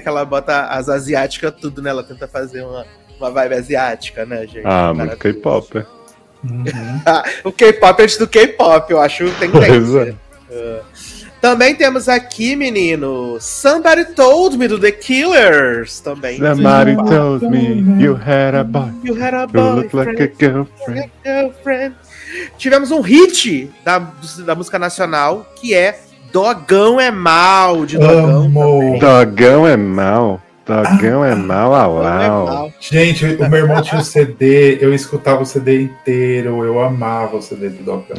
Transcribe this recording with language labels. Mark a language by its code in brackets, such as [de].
[pt] Que ela bota as asiáticas tudo, né? Ela tenta fazer uma vibe asiática, né, gente? Ah, muito K-pop, é. O K-pop é antes do K-pop, eu acho. Tem que ter. Pois é. Também temos aqui, menino, Somebody Told Me, do The Killers. Também. [en] Somebody told me you had a boy. You had a boy. Look like a girlfriend. Girlfriend. [pt] Tivemos um hit da música nacional, que é Dogão é Mal, de Dogão. Amo. Dogão é Mal. Dogão é Mal, alau. Gente, o meu irmão tinha o CD, eu escutava o CD inteiro, eu amava o CD do Dogão.